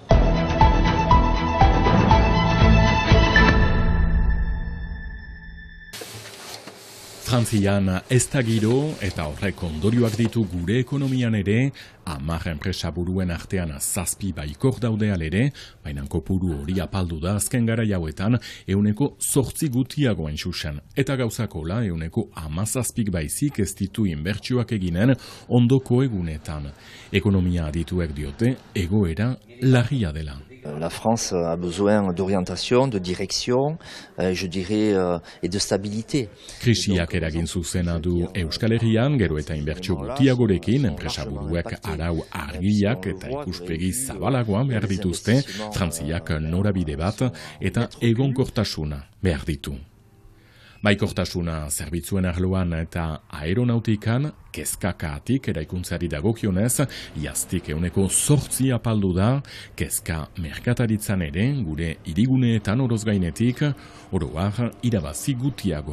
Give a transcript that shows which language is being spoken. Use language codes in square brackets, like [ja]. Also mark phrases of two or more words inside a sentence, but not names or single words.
[eu] Frantzian ez da giro eta horrek ondorioak ditu gure ekonomian ere, 10 enpresa buruen artean 7 baikor daude alere, baina kopuru hori apaldu da azken garai hauetan 8% gutiago hain zuzen. Eta gauzakola 17 baizik ez ditu inbertsioak eginen ondoko egunetan. Ekonomia adituek diote egoera larria dela. [fr] La France a besoin d'orientation, de direction, je dirais, et de stabilité. [eu] Krisiak eragin zuzena du Euskal Herrian, gero eta inbertsio gutiagorekin, enpresaburuek arau argiak eta ikuspegi zabalagoan behar dituzte, Frantziak norabide bat eta egonkortasuna behar ditu. Baikortasuna zerbitzuen arloan eta aeronautikan, kezkakaatik eraikuntzari dagokionez, iaztik 8% apaldu da, kezka merkataritzan ere, gure hiriguneetan oroz gainetik, oroar irabazi gutiago.